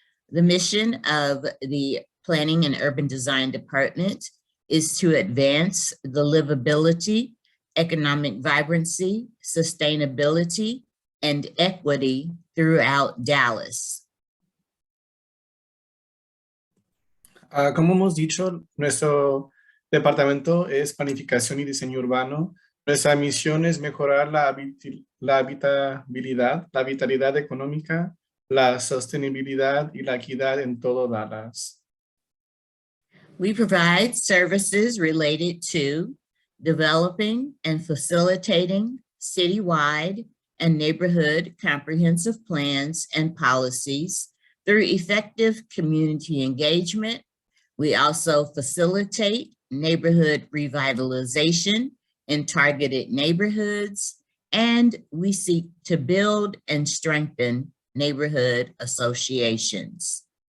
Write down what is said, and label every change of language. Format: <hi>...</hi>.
<en>The mission of the Planning and Urban Design Department is to advance the livability, economic vibrancy, sustainability, and equity throughout Dallas.</en> <es>Como hemos dicho, nuestro departamento es planificación y diseño urbano. Nuestra misión es mejorar la habitabilidad, la vitalidad económica, la sostenibilidad y la equidad en todo Dallas.</es> <en>We provide services related to developing and facilitating citywide and neighborhood comprehensive plans and policies through effective community engagement. We also facilitate neighborhood revitalization in targeted neighborhoods, and we seek to build and strengthen neighborhood associations.</en>